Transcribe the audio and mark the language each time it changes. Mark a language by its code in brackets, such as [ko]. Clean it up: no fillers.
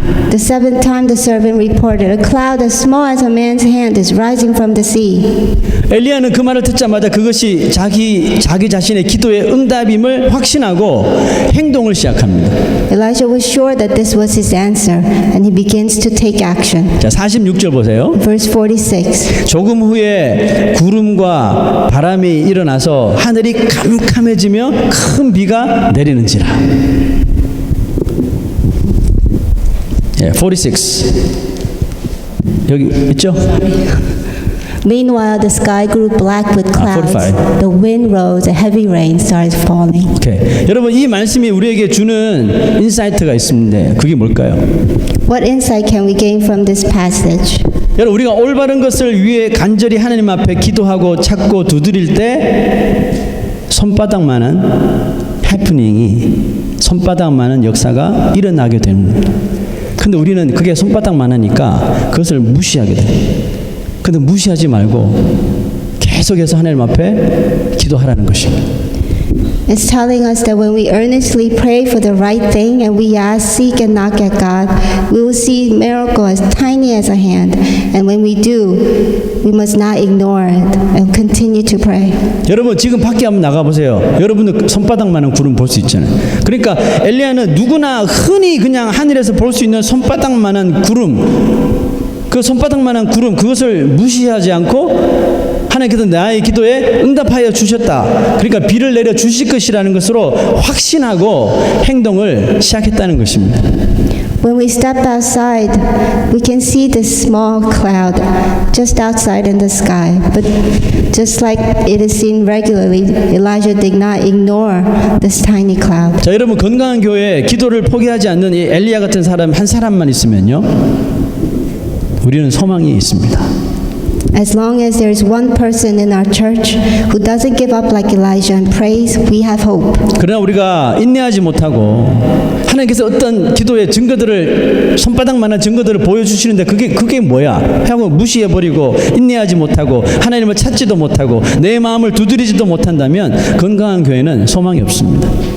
[en] The 7th time the servant reported, a cloud as small as a man's hand is rising from the sea. [ko] 엘리야는 그 말을 듣자마자 그것이 자기 자신의 기도의 응답임을 확신하고 행동을 시작합니다. [en] Elijah was sure that this was his answer, and he begins to take action. [ko] 자, 46절 보세요. [en] Verse 46. [ko] 조금 후에 구름과 바람이 일어나서 하늘이 캄캄해지며 큰 비가 내리는지라. 46. 여기 있죠? [en] Meanwhile, the sky grew black with clouds. 45. The wind rose, a heavy rain started falling. [ko] 오케이. 여러분 이 말씀이 우리에게 주는 인사이트가 있습니다. 그게 뭘까요? [en] What insight can we gain from this passage? [ko] 여러분 우리가 올바른 것을 위해 간절히 하나님 앞에 기도하고 찾고 두드릴 때 손바닥만한 해프닝이 손바닥만한 역사가 일어나게 됩니다. 근데 우리는 그게 손바닥만하니까 그것을 무시하게 돼요. 근데 무시하지 말고 계속해서 하나님 앞에 기도하라는 것입니다. [en] It's telling us that when we earnestly pray for the right thing and we ask, seek, and knock at God, we will see miracle as tiny as a hand. And when we do, we must not ignore it and continue to pray. [ko] 여러분 지금 밖에 한번 나가보세요. 여러분들 손바닥만한 구름 볼 수 있잖아요. 그러니까 엘리야는 누구나 흔히 그냥 하늘에서 볼 수 있는 손바닥만한 구름, 그 손바닥만한 구름 그것을 무시하지 않고 하나님께서 나의 기도에 응답하여 주셨다. 그러니까 비를 내려 주실 것이라는 것으로 확신하고 행동을 시작했다는 것입니다. [en] When we step outside, we can see this small cloud just outside in the sky. But just like it is seen regularly, Elijah did not ignore this tiny cloud. [ko] 자, 여러분 건강한 교회에 기도를 포기하지 않는 이 엘리야 같은 사람 한 사람만 있으면요, 우리는 소망이 있습니다. [en] As long as there is one person in our church who doesn't give up like Elijah and prays, we have hope. [ko] 그러나 우리가 인내하지 못하고 하나님께서 어떤 기도의 증거들을 손바닥만한 증거들을 보여주시는데 그게 뭐야 하고 무시해버리고 인내하지 못하고 하나님을 찾지도 못하고 내 마음을 두드리지도 못한다면 건강한 교회는 소망이 없습니다.